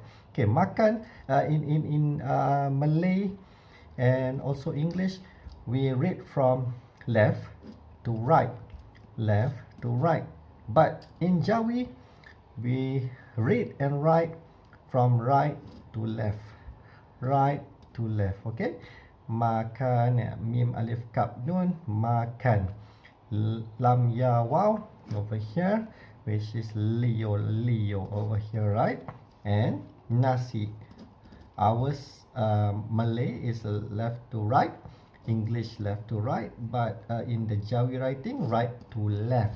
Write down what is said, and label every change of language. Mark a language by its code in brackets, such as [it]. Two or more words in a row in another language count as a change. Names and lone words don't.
[en] Okay, makan, in Malay and also English, we read from left to right, left to right. But in Jawi, we read and write from right to left, right to left. Okay, makan, [ar] mim alif kap nun, [en] makan, [ar] lam ya wow [en] over here, which is Leo over here, right? And nasi, ours Malay is left to right, English left to right, but in the Jawi writing, right to left.